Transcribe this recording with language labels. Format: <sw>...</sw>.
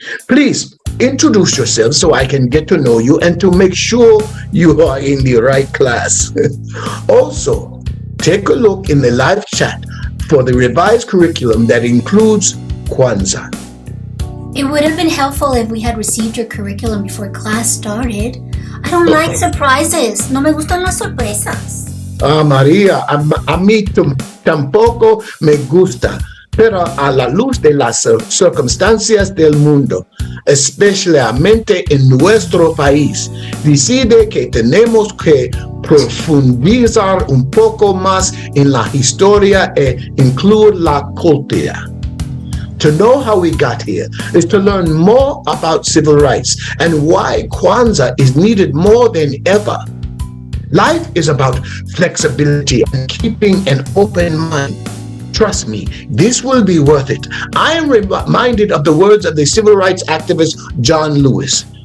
<en>Please introduce yourself so I can get to know you and to make sure you are in the right class. Also, take a look in the live chat for the revised curriculum that includes Kwanzaa. It would have been helpful if we had received your curriculum before class started. I don't like surprises.</en> <es>No me gustan las sorpresas. María, a mí tampoco me gusta. Pero a la luz de las circunstancias del mundo, especialmente en nuestro país, decide que tenemos que profundizar un poco más en la historia e incluir la cultura.</es> <en>To know how we got here is to learn more about civil rights and why Kwanzaa is needed more than ever. Life is about flexibility and keeping an open mind. Trust me, this will be worth it. I am reminded of the words of the civil rights activist John Lewis.</en>